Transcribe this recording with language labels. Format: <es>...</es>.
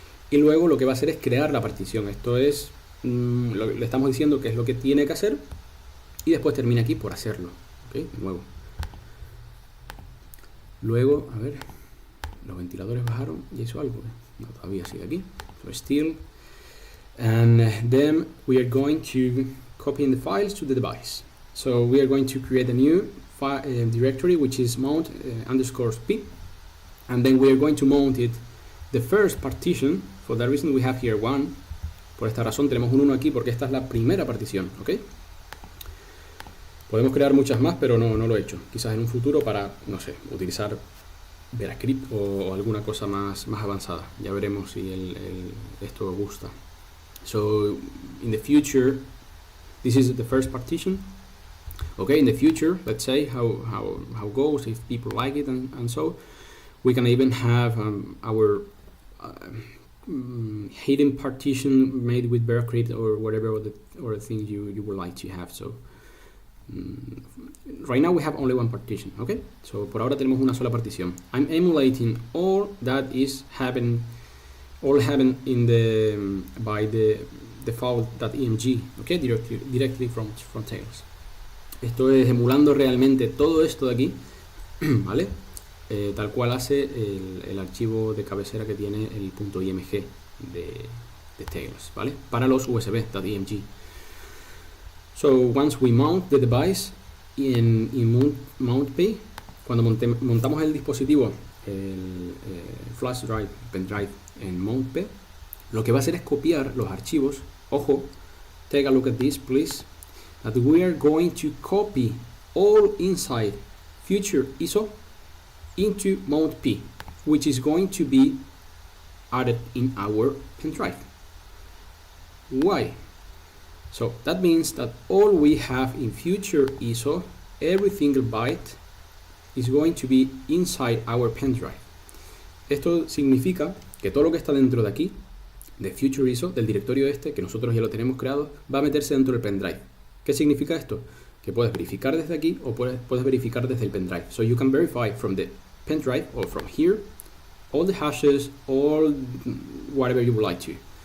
<es>Y luego lo que va a hacer es crear la partición. Esto es, le estamos diciendo qué es lo que tiene que hacer y después termina aquí por hacerlo. ¿Ok? De nuevo. Luego, a ver, los ventiladores bajaron y hizo algo. No, todavía sigue aquí.</es> <en>So still. And then we are going to copy the files to the device. So we are going to create a new directory which is mount _p, and then we are going to mount it the first partition. For that reason we have here 1.</en> <es>Por esta razón tenemos un 1 aquí porque esta es la primera partición, ¿ok? Podemos crear muchas más, pero no lo he hecho. Quizás en un futuro para, no sé, utilizar VeraScript o alguna cosa más avanzada. Ya veremos si esto gusta.</es> <en>So in the future, this is the first partition. Okay, in the future, let's say how goes, if people like it and so, we can even have our hidden partition made with VeraScript or whatever or the things you would like to have. So right now we have only one partition.</en> <es>Okay, so por ahora tenemos una sola partición.</es> <en>I'm emulating all that is happening in the by the default.emg, okay, directly from DTails.</en> <es>Esto es emulando realmente todo esto de aquí, ¿vale? Tal cual hace el archivo de cabecera que tiene el .img de DTails, ¿vale? Para los USB.img.</es> <en>So once we mount the device in mount P,</en> <es>cuando montamos el dispositivo, el flash drive, pendrive en mount P, lo que va a hacer es copiar los archivos.</es> <en>Ojo, take a look at this please, that we are going to copy all inside future ISO into mount P, which is going to be added in our pen drive. Why? So that means that all we have in future ISO, every single byte, is going to be inside our pen drive.</en> <es>Esto significa que todo lo que está dentro de aquí, de Future ISO, del directorio este, que nosotros ya lo tenemos creado, va a meterse dentro del pendrive. ¿Qué significa esto? Que puedes verificar desde aquí o puedes verificar desde el pendrive.</es> <en>So you can verify from the pendrive or from here all the hashes, all whatever you would like to.</en>